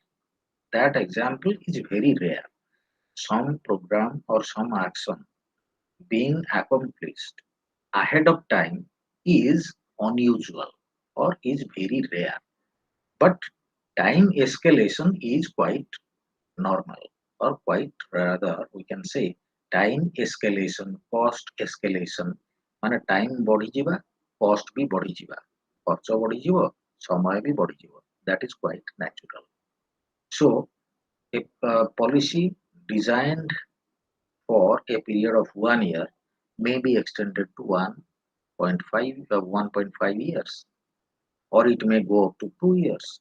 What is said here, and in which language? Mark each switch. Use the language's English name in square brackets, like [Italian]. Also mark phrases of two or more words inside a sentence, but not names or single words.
[English] That example is very rare. Some program or some action being accomplished ahead of time is unusual or is very rare. But time escalation is quite normal. or quite rather we can say time escalation, cost escalation, [Odia] ମାନେ time ବଢିଯିବା, cost ବି ବଢିଯିବା, ଖର୍ଚ୍ଚ ବଢିଯିବ, ସମୟ ବି ବଢିଯିବ. [English] That is quite natural. So a policy designed for a period of 1 year may be extended to 1.5 years, or it may go up to 2 years.